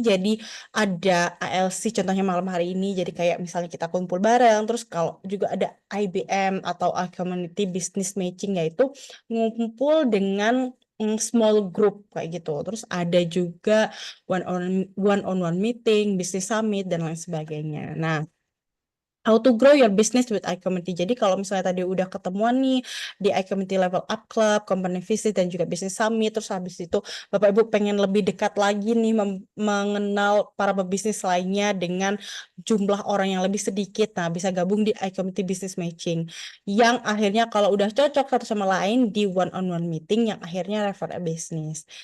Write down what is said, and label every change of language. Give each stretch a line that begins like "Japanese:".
Indonesian: Jadi ada ALC contohnya malam hari ini. Jadi kayak misalnya kita kumpul bareng. Terus kalau juga ada IBM atau iCommunity Business Matching, yaitu ngumpul dengan
English: small group
Indonesian: kayak gitu. Terus ada juga one on one meeting, business summit, dan lain sebagainya.
English: Nah, how to grow your business with iCommunity.
Indonesian: Jadi kalau misalnya tadi udah ketemuan nih di iCommunity Level Up Club, Company Visit, dan juga Business Summit, terus habis itu Bapak Ibu pengen lebih dekat lagi nih mengenal para pebisnis lainnya dengan jumlah orang yang lebih sedikit. Nah, bisa gabung di iCommunity Business Matching. Yang akhirnya kalau udah cocok satu sama lain di one-on-one meeting yang akhirnya
English: refer a business.